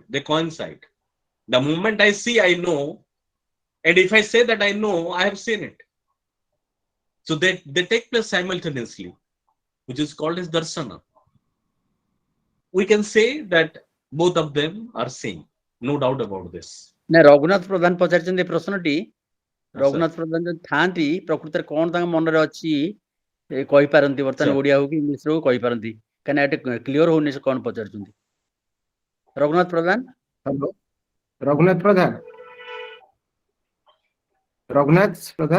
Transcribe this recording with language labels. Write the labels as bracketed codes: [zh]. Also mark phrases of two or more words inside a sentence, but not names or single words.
[en] They coincide. The moment I see, I know. And if I say that I know, I have seen it. So they take place simultaneously, which is called as darsana. We can say that both of them are same. No doubt about this. [or] ନା ରଘୁନାଥ ପ୍ରଧାନ ପଚାରିଛନ୍ତି ଏ ପ୍ରଶ୍ନଟି sir. ରଘୁନାଥ ପ୍ରଧାନ ଯଦି ଥାଆନ୍ତି ପ୍ରକୃତରେ କଣ ତାଙ୍କ ମନରେ ଅଛି କହିପାରନ୍ତି ବର୍ତ୍ତମାନ Sir. ଓଡିଆ ହଉ କି ଇଂଲିଶ ହଉ କହିପାରନ୍ତି କାହିଁକିନା ଏଠି କ୍ଲିୟର ହଉନି ସେ କଣ ପଚାରୁଛନ୍ତି ରଘୁନାଥ ପ୍ରଧାନ [en] Hello. Raghunath Pradhan. Raghunath Pradhan.